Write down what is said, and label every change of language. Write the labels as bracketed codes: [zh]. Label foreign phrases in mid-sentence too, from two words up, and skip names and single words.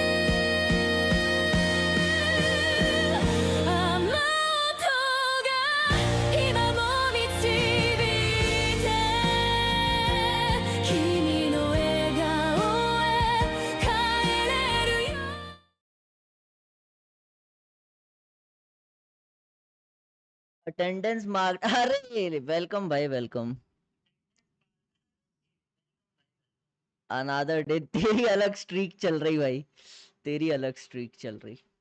[ja] 雨音が今も導いて君の笑顔へ帰れるよ [en] attendance mark [hi] अरे वेलकम भाई [en] welcome another day [hi] तेरी अलग स्ट्रीक चल रही भाई तेरी अलग स्ट्रीक चल रही